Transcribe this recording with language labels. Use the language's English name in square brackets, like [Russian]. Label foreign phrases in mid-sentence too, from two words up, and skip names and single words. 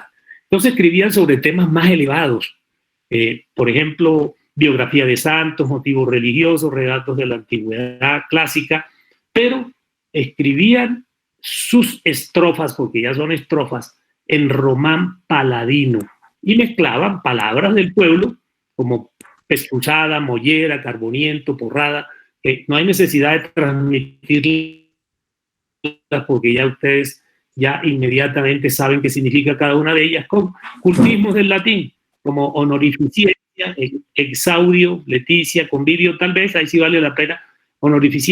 [Spanish] Entonces escribían sobre temas más elevados, por ejemplo, biografía de santos, motivos religiosos, relatos de la antigüedad clásica, pero escribían sus estrofas, porque ya son estrofas, en román paladino, y mezclaban palabras del pueblo como pescuzada, mollera, carboniento, porrada, que no hay necesidad de transmitirlas porque ya ustedes ya inmediatamente saben qué significa cada una de ellas, con cultismos del latín, como honorificencia, exaudio, leticia, convivio, tal vez, ahí sí vale la pena.